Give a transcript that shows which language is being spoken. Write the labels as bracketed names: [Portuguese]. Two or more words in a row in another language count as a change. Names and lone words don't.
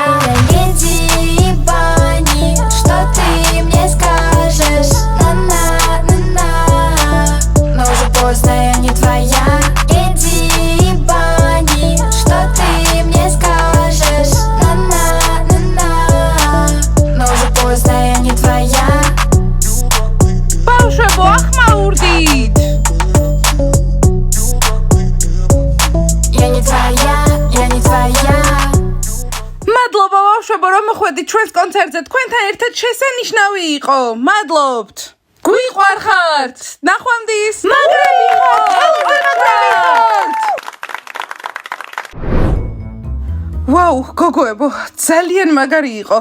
[Russian] Я леди Бани, что ты мне скажешь? На-на-на-на. Но уже поздно, я не твоя. Леди Бани, что ты мне скажешь? На-на-на-на. Но уже поздно, я не твоя. [Georgian] ბავშვებო, ახმაურდით. [Russian] Я не твоя, я не твоя. [Georgian] მადლობა ბავშვებო, რომ მოხვედით ჩვენს კონცერტზე. თქვენთან ერთად შესანიშნავი იყო. მადლობთ. გვიყვარხართ. ნახვამდის. მაგრები ხართ. ვაუ, გოგოებო, ძალიან მაგარი იყო.